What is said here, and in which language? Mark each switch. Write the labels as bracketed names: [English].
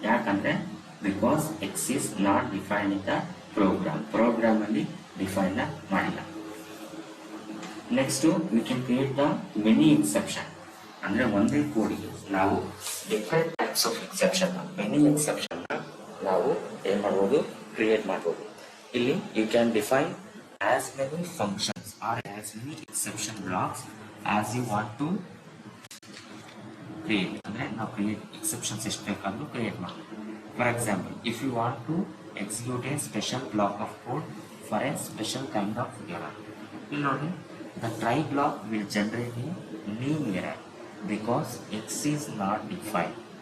[Kannada] ಯಾಕಂದ್ರೆ [English] because x is not defined in the program [Kannada] ಅಲ್ಲಿ define ಮಾಡಿಲ್ಲ. [English] Next we can create the many exception. [Kannada] ಅಂದ್ರೆ ಒಂದೇ ಕೋಡಿಗೆ ನಾವು different types of exception, many exception ನಾವು ಏನ್ ಮಾಡಬಹುದು, ಕ್ರಿಯೇಟ್ ಮಾಡಬಹುದು. ಇಲ್ಲಿ [English] You can define as many functions or as many exception blocks as you want to create. [Kannada] ಅಂದ್ರೆ ನಾವು ಕ್ರಿಯೇಟ್ ಎಕ್ಸೆಪ್ಷನ್ಸ್ ಎಷ್ಟು ಬೇಕಾದ್ರೂ ಕ್ರಿಯೇಟ್ ಮಾಡಬಹುದು. [English] For example, if you want to execute a special block of code for a special kind of error. [Kannada] ಇಲ್ಲಿ ನೋಡಿ, [English] The try block will generate a name error because x is not defined.